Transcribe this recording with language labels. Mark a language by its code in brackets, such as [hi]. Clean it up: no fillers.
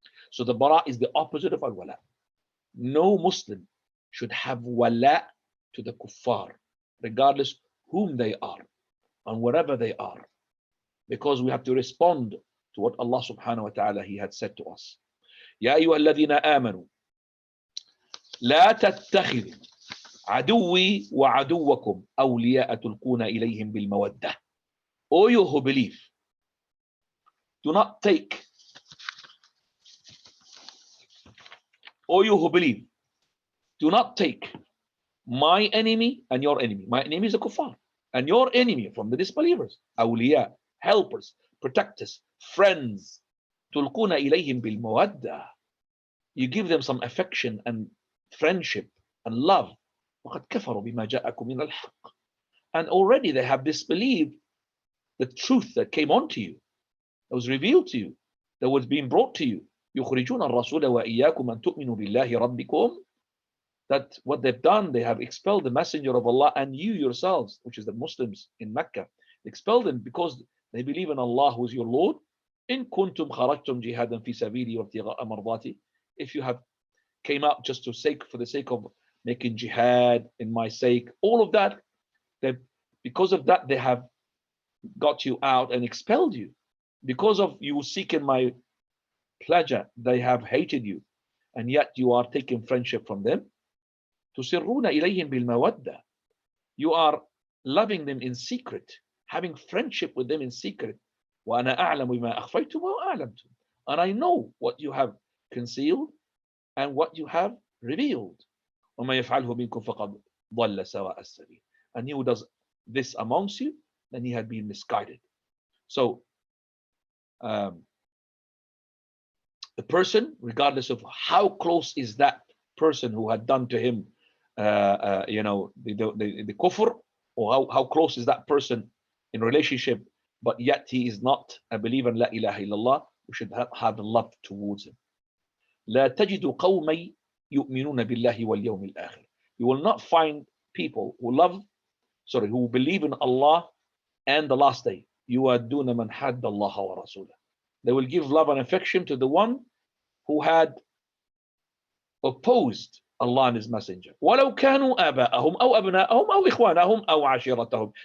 [en] So the bara is the opposite of al-wala. No Muslim should have wala to the kuffar, regardless whom they are and wherever they are, because we have to respond to what Allah subhanahu wa ta'ala He had said to us. [ar] يا أيها الذين آمنوا لا تتخذوا عدوي وعدوكم أولياء تلقون إليهم بالمودة. [en] O you who believe, do not take, O you who believe, do not take my enemy and your enemy. My enemy is the kuffar, and your enemy from the disbelievers. أولياء, helpers, protectors, friends. [ar] تلقون إليهم بالمودة. [en] You give them some affection and friendship and love. [ar] وقد كفروا بما جاءكم من الحق. [en] And already they have disbelieved the truth that came onto you, that was revealed to you, that was being brought to you. [ar] يخرجون الرسول وإياكم أن تؤمنوا بالله ربكم. [en] That what they've done, they have expelled the messenger of Allah and you yourselves, which is the Muslims in Mecca, expelled them because they believe in Allah who is your Lord. [ar] إن كنتم خرجتم جهادا في سبيلي وابتغاء مرضاتي. [en] If you have came out just for the sake of making jihad in my sake, all of that, because of that they have got you out and expelled you. Because of you seeking my pleasure, they have hated you, and yet you are taking friendship from them. [ar] تسرون إليهم بالمودة. [en] You are loving them in secret, having friendship with them in secret. [ar] وأنا أعلم بما أخفيتم وأعلمتم. [en] And I know what you have concealed and what you have revealed. [ar] وما يفعله منكم فقد ضل سواء السبيل. [en] And he who does this amongst you, then he had been misguided. So the person, regardless of how close is that person who had done to him the kufr, or how close is that person in relationship but yet he is not a believer in La ilaha illallah, we should have love towards him. [ar] لا تجد قومي يؤمنون بالله واليوم الآخر. [en] You will not find people who believe in Allah and the last day. [ar] يُوَادُّونَ مَنْ حَدَّ اللَّهَ وَرَسُولَهُ. [en] They will give love and affection to the one who had opposed Allah and His Messenger. [ar] وَلَوْ كَانُوا آبَاءَهُمْ أَوْ أَبْنَاءَهُم أَوْ إِخْوَانَهُم أَوْ عَشِيرَتَهُم.